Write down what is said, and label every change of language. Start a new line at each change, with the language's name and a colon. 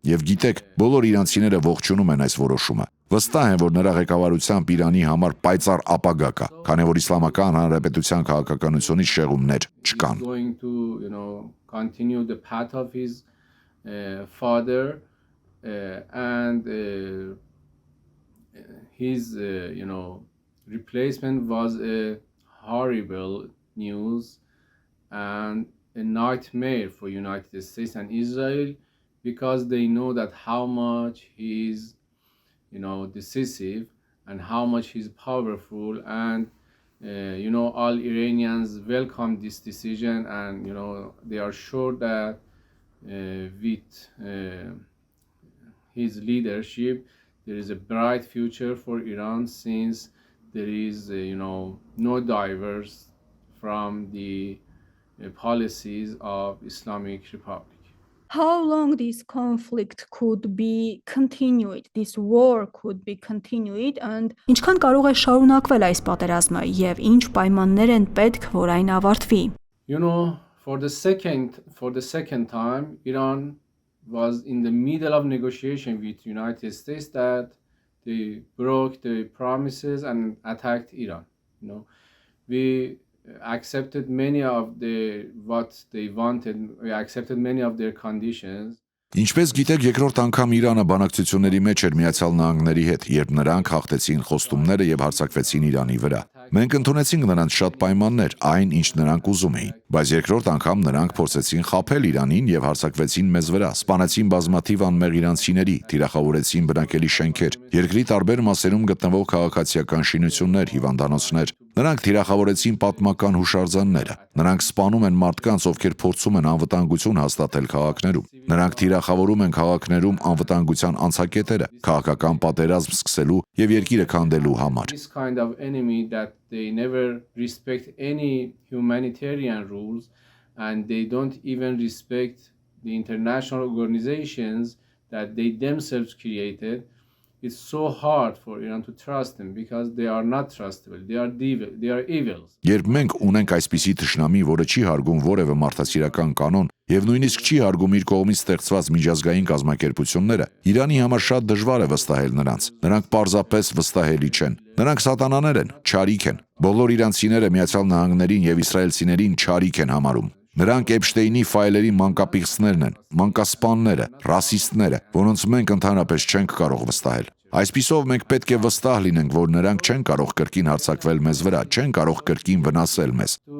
Armenian: Եվ գիտեք, բոլոր իրանցիները ողջունում են այս որոշումը։ Վստահ եմ, որ նրա ղեկավարությամբ Իրանի համար պայծառ ապագա կա, քանի որ Իսլամական Հանրապետության քաղաքականությունից շեղումներ չկան։
English: Going to, continue the path of his father and his, replacement was a horrible news and a nightmare for United States and Israel because they know that how much he's, decisive and how much he's powerful and all Iranians welcome this decision and they are sure that with his leadership there is a bright future for Iran since there is no diverse from the policies of Islamic Republic. How long this conflict could be continued, this war could be continued and
Armenian: ինչքան կարող է շարունակվել այս պատերազմը եւ ինչ պայմաններ են պետք, որ այն ավարտվի։
English: For the second time, Iran was in the middle of negotiation with United States that they broke the promises and attacked Iran. We accepted many of what they wanted. We accepted many of their conditions.
Armenian: Ինչպես գիտեք, երկրորդ անգամ Իրանը բանակցությունների մեջ էր Միացյալ Նահանգների հետ, երբ նրանք հաղթեցին խոստումները եւ հարձակվեցին Իրանի վրա։ Մենք ընդունեցինք նրանց շատ պայմաններ, այն ինչ նրանք ուզում էին, բայց երկրորդ անգամ նրանք փորձեցին խաբել Իրանին եւ հարձակվեցին մեզ վրա, սպանեցին բազմաթիվ անմեղ իրանցիների, թիրախավորեցին բնակելի շենքեր, երկրի տարբեր մասերում գտնվող քաղաքացիական շինություններ, հիվանդանոցներ։ Նրանք թիրախավորեցին պատմական հուշարձանները։ Նրանք սպանում են մարդկանց, ովքեր փորձում են անվտանգություն հաստատել քաղաքներում։ Նրանք թիրախավորում են քաղաքներում անվտանգության անցակետերը, քաղաքական պատերազմ սկսելու եւ երկիրը քանդելու համար։
English: This kind of enemy that they never respect any humanitarian rules and they don't even respect the international organizations that they themselves created. It's so hard for Iran to trust them because they are not trustable. They are evil.
Armenian: Երբ մենք ունենք այսպիսի թշնամի, որը չի հարգում որևէ մարդասիրական կանոն եւ նույնիսկ չի հարգում իր կողմից ստեղծված միջազգային կազմակերպությունները, Իրանի համար շատ դժվար է վստահել նրանց։ Նրանք պարզապես վստահելի չեն։ Նրանք սատանաներ են, չարիք են։ Բոլոր իրանցիները Միացյալ Նահանգներին եւ իսրայելցիներին չարիք են համարում։ Նրանք Էփշտեյնի ֆայլերի մանկապիղծներն են, մանկասպանները, ռասիստները, որոնց մենք ընդհանրապես չենք կարող վստահել։ Այսպիսով մենք պետք է վստահ լինենք, որ նրանք չեն կարող կրկին հարձակվել մեզ վրա, չեն կարող կրկին վնասել մեզ։